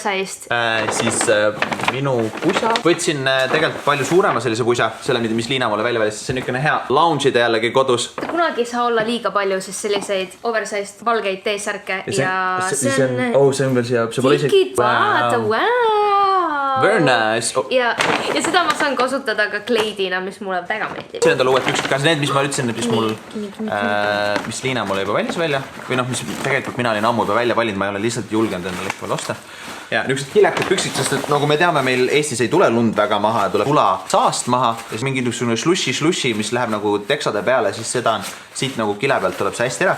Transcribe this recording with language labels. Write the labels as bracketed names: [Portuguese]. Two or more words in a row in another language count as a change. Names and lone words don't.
[Estonian] Siis minu pusa. Võtsin tegelikult palju suurema sellise pusa, selle, mis Liina mulle välja valis. See on niisugune hea lounge'ida jällegi kodus. Kunagi ei saa olla liiga palju siis selliseid oversized valgeid T-särke ja see on... see on veel siia, see pole isegi... Tikid, vaata, [English] wow! Very nice. [Estonian] Ja seda ma saan kasutada ka kleidina, mis mulle väga meeldib. See on tal uued püksid, ka need, mis ma ütlesin, mis Liina mulle juba valis välja. Või noh, mis tegelikult mina olin ammu juba välja valinud, ma ei ole lihtsalt julgenud endale ikka veel osta. Ja niisugused kilekad püksid, sest et nagu me teame, meil Eestis ei tule lund väga maha ja tuleb tula saast maha ja siis mingi niisugune slussi, mis läheb nagu teksade peale, siis seda on siit nagu kile pealt tuleb see hästi ära.